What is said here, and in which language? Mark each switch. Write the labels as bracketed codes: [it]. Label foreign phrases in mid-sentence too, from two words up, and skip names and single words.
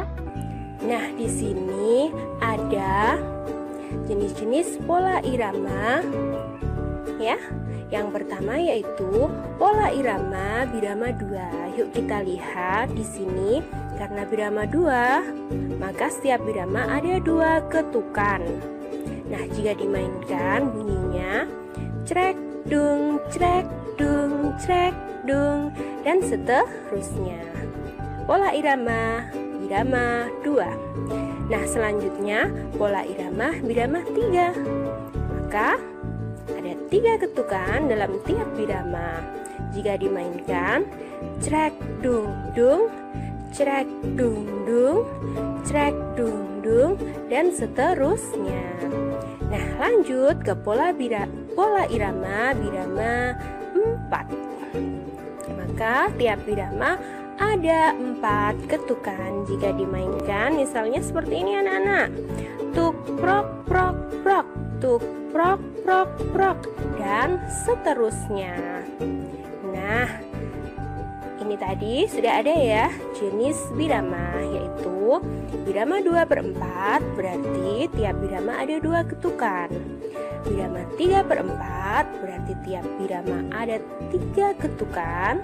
[id] Nah, di sini ada jenis-jenis pola irama ya. Yang pertama yaitu pola irama birama 2. Yuk kita lihat di sini, karena birama 2, maka setiap birama ada 2 ketukan. Nah, jika dimainkan bunyinya crek dung, crek dung, crek dung, dan seterusnya. Pola irama birama 2. Nah, selanjutnya pola irama birama 3. Maka ada 3 ketukan dalam tiap birama. Jika dimainkan crek dung dung, crek dung dung, crek dung dung, dan seterusnya. Nah, lanjut ke pola irama birama 4. Maka tiap birama ada 4 ketukan. Jika dimainkan misalnya seperti ini anak-anak, tuk prok prok prok, tuk prok prok prok, dan seterusnya. Nah, ini tadi sudah ada ya jenis birama, yaitu birama 2/4, berarti tiap birama ada 2 ketukan. Birama 3/4, berarti tiap birama ada 3 ketukan.